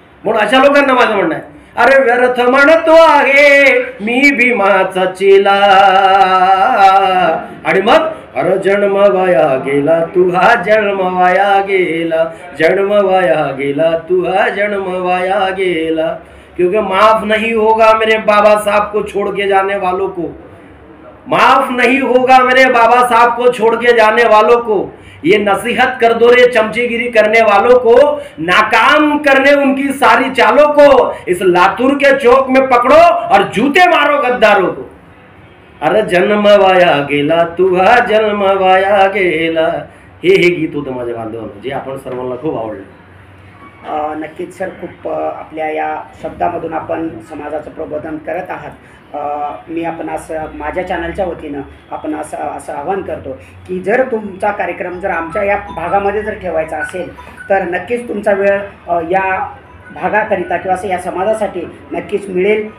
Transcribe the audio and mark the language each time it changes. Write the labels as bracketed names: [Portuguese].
[Marathi] म्हणून अशा लोकांना माझं म्हणणं आहे, अरे व्यर्थ म्हणतो आहे मी भीमाचा चेला. आणि मग अरे जन्म वाया गेला तुझा जन्म वाया गेला, जन्म वाया गेला तुझा जन्म वाया गेला. [Hindi] क्योंकि माफ नहीं होगा मेरे बाबा साहब को छोड़ के जाने वालों को, माफ नहीं होगा मेरे बाबा साहब को छोड़ के जाने वालों को. ये नसीहत कर दो रे चमचेगिरी करने वालों को, नाकाम करने उनकी सारी चालों को. इस लातूर के चौक में पकड़ो और जूते मारो गद्दारों को. [Marathi] अरे जन्म वाया गेला तुझा जन्म वाया गेला. हे गीत होतं माझ्या बांधवांना, जे आपण सर्वांना खूप आवडलं. नक्कीच सर, खूप आपल्या या शब्दामधून आपण समाजाचं प्रबोधन करत आहात. मी आपण असं माझ्या चॅनलच्या वतीनं आपण असं आवाहन करतो की जर तुमचा कार्यक्रम जर आमच्या या भागामध्ये जर ठेवायचा असेल तर नक्कीच तुमचा वेळ या भागाकरिता किंवा असं या समाजासाठी नक्कीच मिळेल.